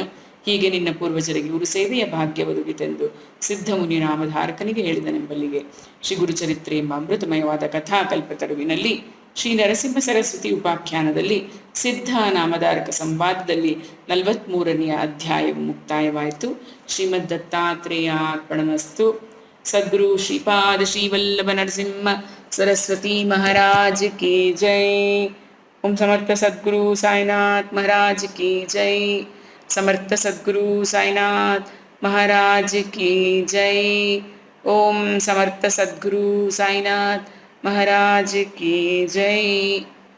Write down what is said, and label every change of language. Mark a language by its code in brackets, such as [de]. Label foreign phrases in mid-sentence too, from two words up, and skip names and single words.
[kn] ಹೀಗೆ ನಿನ್ನ ಪೂರ್ವಜರಿಗೆ ಗುರು ಸೇವೆಯ ಭಾಗ್ಯ ಒದಗಿತೆಂದು ಸಿದ್ಧಮುನಿ ನಾಮಧಾರಕನಿಗೆ ಹೇಳಿದನೆಂಬಲ್ಲಿಗೆ ಶ್ರೀ ಗುರುಚರಿತ್ರೆ ಎಂಬ ಅಮೃತಮಯವಾದ ಕಥಾಕಲ್ಪತರುವಿನಲ್ಲಿ ಶ್ರೀ ನರಸಿಂಹ ಸರಸ್ವತಿ ಉಪಾಖ್ಯಾನದಲ್ಲಿ ಸಿದ್ಧ ನಾಮಧಾರಕ ಸಂವಾದದಲ್ಲಿ 43ನೇ ಅಧ್ಯಾಯವು ಮುಕ್ತಾಯವಾಯಿತು. ಶ್ರೀಮದ್ ದತ್ತಾತ್ರೇಯಾರ್ಪಣಮಸ್ತು. ಸದ್ಗುರು ಶ್ರೀಪಾದ ಶ್ರೀವಲ್ಲಭ ನರಸಿಂಹ [hi] सरस्वती महाराज की जय। ओम समर्थ सद्गुरु साईनाथ महाराज की जय। समर्थ सद्गुरु साईनाथ महाराज की जय। ओम समर्थ सद्गुरु साईनाथ महाराज की जय।